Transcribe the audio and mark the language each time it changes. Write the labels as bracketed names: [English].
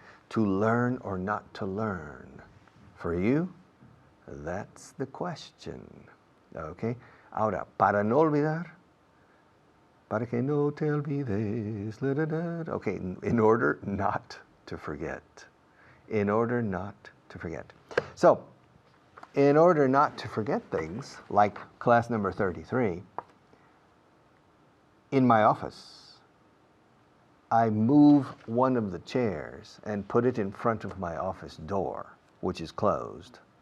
[English] To learn or not to learn. For you, that's the question. Okay? [Spanish] Ahora, para no olvidar, para que no te olvides. [English] Okay, in order not to forget. In order not to forget. So, in order not to forget things, like class number 33, in my office, I move one of the chairs and put it in front of my office door, which is closed.